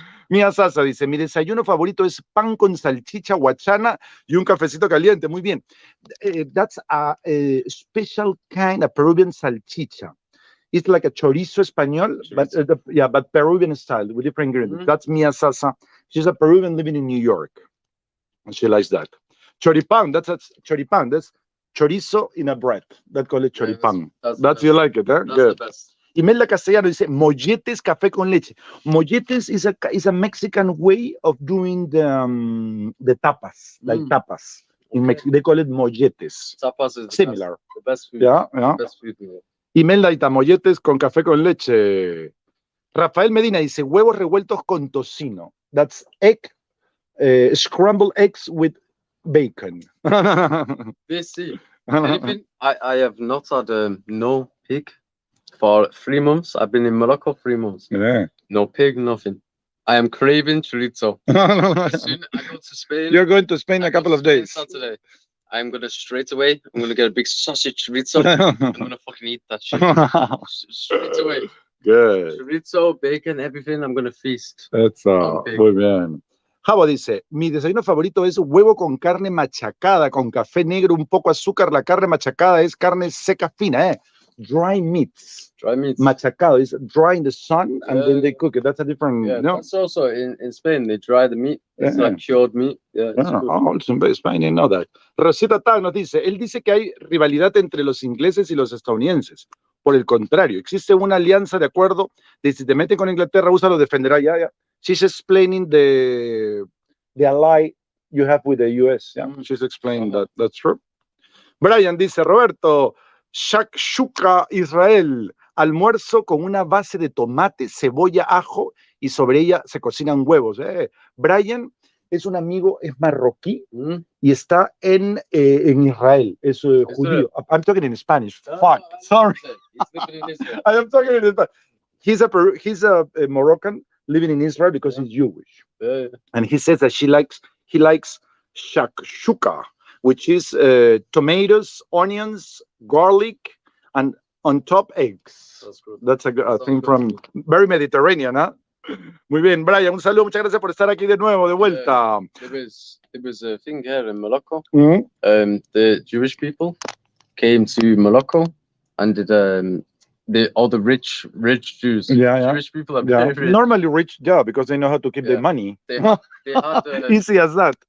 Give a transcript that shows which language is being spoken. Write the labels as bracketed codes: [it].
[es] Mia Sasa dice, mi desayuno favorito es pan con salchicha guachana y un cafecito caliente. Muy bien. [en] That's a special kind of Peruvian salchicha. It's like a chorizo español, but Peruvian style with different ingredients. That's Mia Sasa. She's a Peruvian living in New York, and she likes that. Choripan, that's choripan. That's chorizo in a bread. That call it choripan. That's you like it, huh? That's Good. The best. [es] Imelda Castellano dice molletes café con leche. [en] Molletes is a Mexican way of doing the tapas, like tapas. In Mexico, they call it molletes. Tapas is similar. The best food. Yeah. Best food. [es] Imelda y molletes con café con leche. Rafael Medina dice huevos revueltos con tocino. [en] That's scrambled eggs with bacon. See, I have not had no pig for 3 months. I've been in Morocco 3 months. Yeah. No pig, nothing. I am craving chorizo. As soon as I go to Spain. You're going to Spain in a couple of days. Saturday. I'm gonna straight away. I'm gonna get a big sausage chorizo. I'm gonna fucking eat that shit straight away. Good. Chorizo, bacon, everything. I'm gonna feast. That's [es] muy bien. Javo dice, mi desayuno favorito es huevo con carne machacada, con café negro, un poco azúcar. La carne machacada es carne seca fina, [en] Dry meats. Dry meats. Machacado is dry in the sun and then they cook it. That's a different. That's also in Spain. They dry the meat. It's like cured meat. Also in Spain, I know that. [es] Rosita Tag nos dice, él dice que hay rivalidad entre los ingleses y los estadounidenses. Por el contrario, existe una alianza de acuerdo de si te meten con Inglaterra, USA lo defenderá. [en] She's explaining the ally you have with the US. She's explaining that. That's true. [es] Brian dice, Roberto, shakshuka Israel, almuerzo con una base de tomate, cebolla, ajo y sobre ella se cocinan huevos. Brian es un amigo, es marroquí y está en Israel, es judío. [en] I'm talking in Spanish. Fuck, sorry. He's living in Israel. I am talking in Spanish. He's a Moroccan living in Israel because he's Jewish. Yeah. And he says that he likes shakshuka, which is tomatoes, onions, garlic, and on top eggs. That's good. That's a Sounds thing good from to very Mediterranean, huh? [es] Muy bien, Brian, un saludo, muchas gracias por estar aquí de nuevo, de vuelta. [en] There was a thing here in Morocco. Mm-hmm. The Jewish people came to Morocco and did all the rich Jews. Jewish people are very rich. Normally rich, because they know how to keep their money. They had Easy as that.